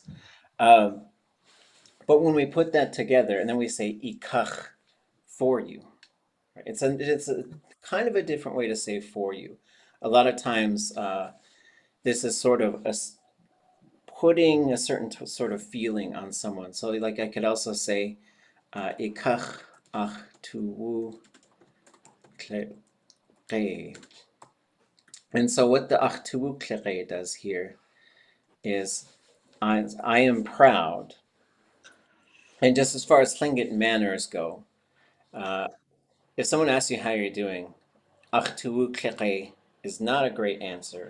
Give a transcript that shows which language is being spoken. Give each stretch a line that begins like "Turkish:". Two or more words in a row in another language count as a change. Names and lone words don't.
English: Um, but when we put that together and then we say ikach for you, right? It's a kind of a different way to say for you. A lot of times, this is sort of putting a certain sort of feeling on someone. So, like, I could also say,
Tlingit: ikach ach tuwu klere.
English: And so, what the
Tlingit: ach tuwu klere
English: does here is, I am proud. And just as far as Tlingit manners go, uh, if someone asks you how you're doing,
Tlingit: ach tuwu klere
English: is not a great answer.